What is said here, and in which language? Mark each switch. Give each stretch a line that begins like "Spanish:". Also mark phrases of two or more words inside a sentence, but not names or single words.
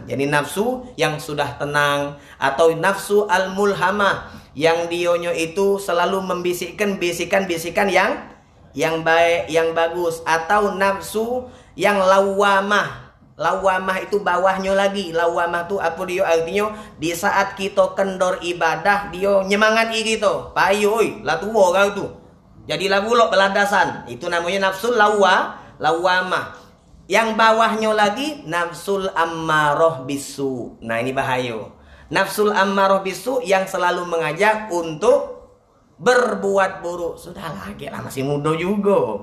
Indonesian: Jadi nafsu yang sudah tenang, atau nafsu al-mulhamah yang dionyo itu selalu membisikkan bisikan-bisikan yang baik, yang bagus, atau nafsu yang lawamah. Lawamah itu bawahnya lagi. Lawamah itu apa dia artinya? Di saat kita kendor ibadah, dia nyemangati kita.
Musi: Payo oi, lah tua kau tu. Jadi lagu lo beladasan.
Indonesian: Itu namanya nafsu lawamah. Yang bawahnya lagi nafsul ammaroh bisu. Nah, ini bahaya. Nafsul ammaroh bisu yang selalu mengajak untuk berbuat buruk. Sudahlah, lah masih muda juga.